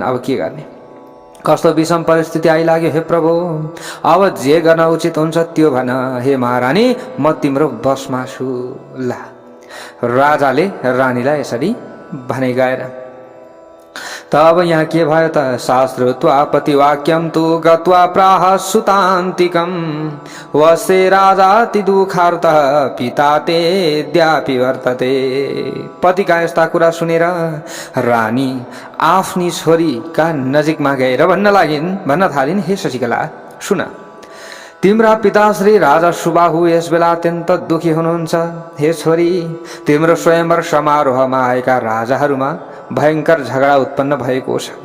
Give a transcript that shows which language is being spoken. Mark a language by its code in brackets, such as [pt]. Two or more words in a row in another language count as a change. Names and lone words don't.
[ne] अब के गर्ने? कस्तो विषम परिस्थिति आइलाग्यो हे प्रभु। अब जे गर्न उचित हुन्छ त्यो भन हे महारानी, म तिम्रो बसमा छु। ल, राजाले रानीलाई यसरी भने गएर। तब यहाँ के भयो त? [sa] शास्त्रुत्वा पतिवाक्यं तु गत्वा प्राह सुतान्तिकं वसे राजाति दुःखार्तः पिता तेऽद्यापि वर्तते। [ne] पतिका यस्ता कुरा सुनेर रानी आफ्नी छोरीका नजिकमा गएर भन्न थालिन्, हे शशिकला सुन, तिम्रा पिता श्री राजा सुबाहु यस बेला अत्यन्त दुखी हुनुहुन्छ। हे छोरी, तिम्रो स्वयंवर समारोहमा आएका राजाहरूमा भयंकर झगडा उत्पन्न भएको छ।